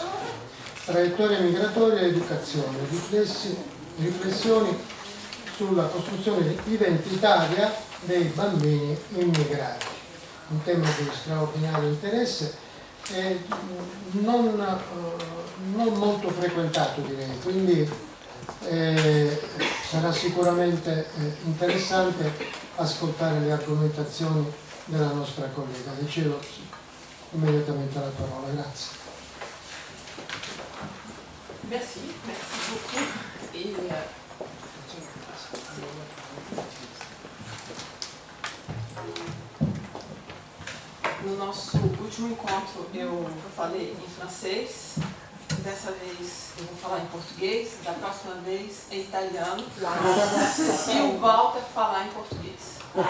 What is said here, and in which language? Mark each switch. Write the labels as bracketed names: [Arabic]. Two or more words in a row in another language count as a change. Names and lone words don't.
[Italian] Traiettoria migratoria e educazione, riflessioni sulla costruzione identitaria dei bambini immigrati, un tema di straordinario interesse e non molto frequentato, direi, quindi sarà sicuramente interessante ascoltare le argomentazioni della nostra collega. Le cedo immediatamente la parola, grazie. [French] Merci beaucoup. [Portuguese] No nosso último encontro eu falei em francês, dessa vez eu vou falar em português, da próxima vez em italiano, e eu volto a falar em português.